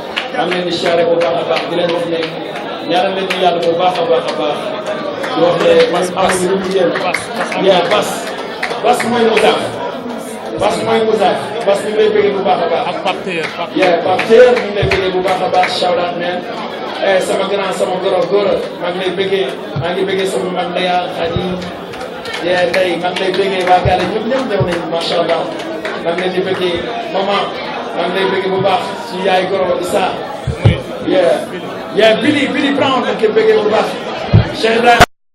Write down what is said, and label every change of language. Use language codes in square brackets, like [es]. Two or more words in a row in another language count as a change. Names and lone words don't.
[wo] bëggee maa ngi leen di siyaare bu baax a baax di leen wax ne ñaanal leen ñu yàlla bu baax a baax a baax di wax ne man amuñu lu mu yéen yaa bas mooy Moussa bas mooy Moussa bas ñu ngi lay bëggee bu baax a baax ak Pape Théer ñu ngi lay bëggee bu baax a baax [en] shout out [wo] man sama grand sama góor maa ngi lay bëggee maa ngi bëggee sama mag Ndeya Khady tey maa ngi lay bëggee waa Gale ñëpp ñëw nañu [ar] macha allah [wo] maa ngi leen di bëggee maman maa ngi lay bëggee bu baax suñu yaay goro Issa Billy Brown maa ngi koy bëggee bu baax Cheikh Ibrahima